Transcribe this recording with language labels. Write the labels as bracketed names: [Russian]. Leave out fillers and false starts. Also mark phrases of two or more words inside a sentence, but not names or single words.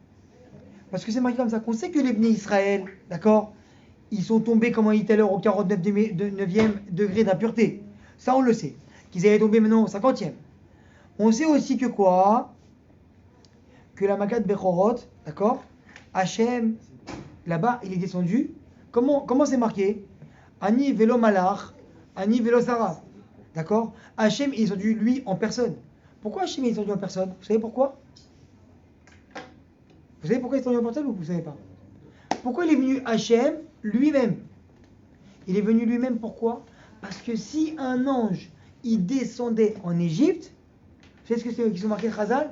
[French] Parce que c'est marqué comme ça, qu'on sait que les Bnei Israël, d'accord, ils sont tombés, comme on dit tout à l'heure, au 49e degré d'impureté. Ça, on le sait. Qu'ils allaient tomber maintenant au 50e. On sait aussi que quoi? Que la [Hebrew] מכת בכורות, [French] d'accord, Hachem, là-bas, il est descendu. Comment c'est marqué? [Hebrew] אני ולא מלאך, אני ולא שרה. [French] D'accord? Hachem il est descendu lui en personne. Pourquoi Hachem est descendu en personne? Vous savez pourquoi? Vous savez pourquoi il est descendu en personne ou vous ne savez pas? Pourquoi il est venu Hachem lui-même? Il est venu lui-même pourquoi? Parce que si un ange il descendait en Égypte, vous savez ce que c'est qu'ils ont marqué Chazal?